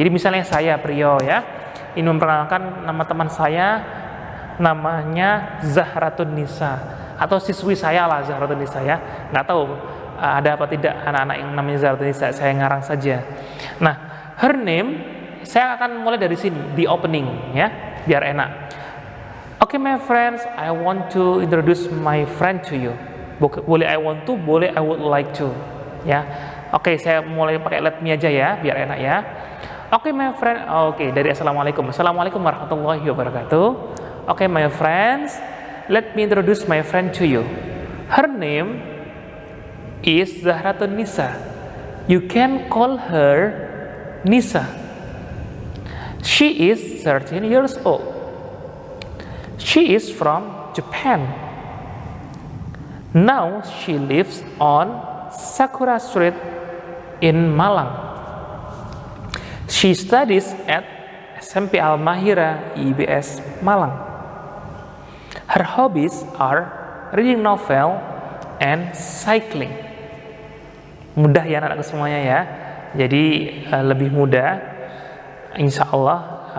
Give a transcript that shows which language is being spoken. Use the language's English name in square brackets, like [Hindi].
[Indonesian] Jadi misalnya saya Priyo, ya, ini memperkenalkan nama teman saya, namanya Zahratun Nisa, atau siswi saya lah Zahratun Nisa, ya. Nggak tahu ada apa tidak anak-anak yang namanya Zahratun Nisa, saya ngarang saja. Nah, [English] her name, [Indonesian] saya akan mulai dari sini, di opening, ya, biar enak. [English] Oke, my friends, I want to introduce my friend to you. [Indonesian] Boleh I want to, boleh I would like to, ya. Oke, saya mulai pakai let me aja ya, biar enak ya. Oke, my friend. Oke, dari Assalamualaikum. [Arabic] Assalamualaikum warahmatullahi wabarakatuh. [English] Oke, my friends, let me introduce my friend to you. Her name is Zahratun Nisa. You can call her Nisa. She is 13 years old. She is from Japan. Now she lives on Sakura Street in Malang. She studies at SMP Al-Mahira IBS Malang. Her hobbies are reading novel and cycling. [Indonesian] Mudah ya anak-anakku semuanya ya. Jadi lebih mudah insya Allah.